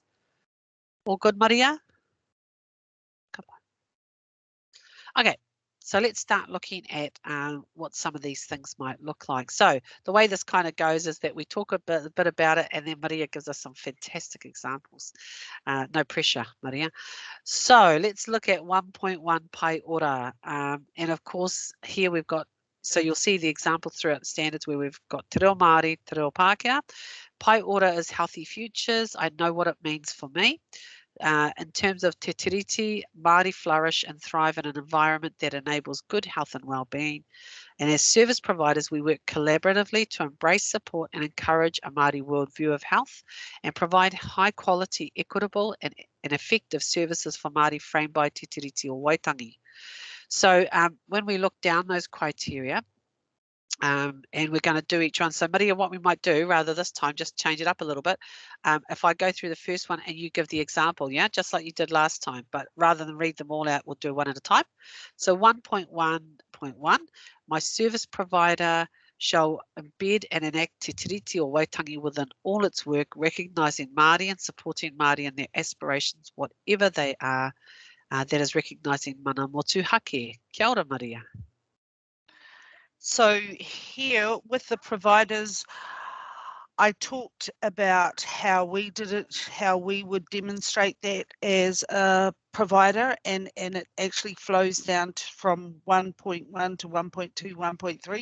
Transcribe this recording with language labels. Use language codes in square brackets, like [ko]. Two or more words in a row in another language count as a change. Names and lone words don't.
[en] All good, Maria? Come on. Okay. So let's start looking at what some of these things might look like. So the way this kind of goes is that we talk a bit about it and then Maria gives us some fantastic examples. No pressure, Maria. So let's look at 1.1 [mi] pai ora. [en] And of course, here we've got, so you'll see the examples throughout the standards where we've got [mi] te reo Māori, te reo Pākehā. Pai ora [en] is healthy futures. I know what it means for me. In terms of te tiriti, Māori flourish and thrive in an environment that enables good health and well-being. And as service providers, we work collaboratively to embrace, support and encourage a Māori worldview of health and provide high quality, equitable and effective services for Māori framed by te tiriti or Waitangi. So when we look down those criteria, and we're going to do each one. So Maria, what we might do rather this time, just change it up a little bit. If I go through the first one and you give the example, yeah, just like you did last time, but rather than read them all out, we'll do one at a time. So 1.1.1, my service provider shall embed and enact te tiriti or Waitangi within all its work, recognising Māori and supporting Māori in their aspirations, whatever they are, that is recognising [mi] mana motu hake. Kia ora, Maria. [en] So here with the providers, I talked about how we did it, how we would demonstrate that as a provider, and it actually flows down from 1.1 to 1.2, 1.3.